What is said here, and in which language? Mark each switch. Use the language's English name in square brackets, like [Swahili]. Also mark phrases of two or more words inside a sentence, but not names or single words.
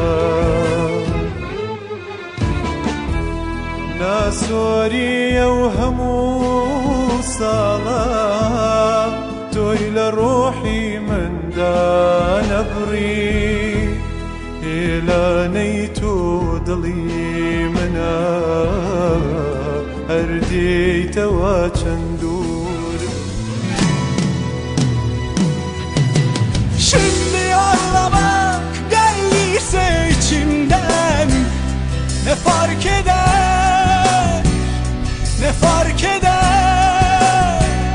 [Central Kurdish] ناسۆریە و هەموو ساڵە تۆی لە ڕۆحی مندا نەبڕی هێلانەی تۆ دڵی منە هەر دێیتەوە [Kurdish] çend dur. [Turkish] Şimdi ağlamak geldiyse içimden, ne fark eder, ne fark eder.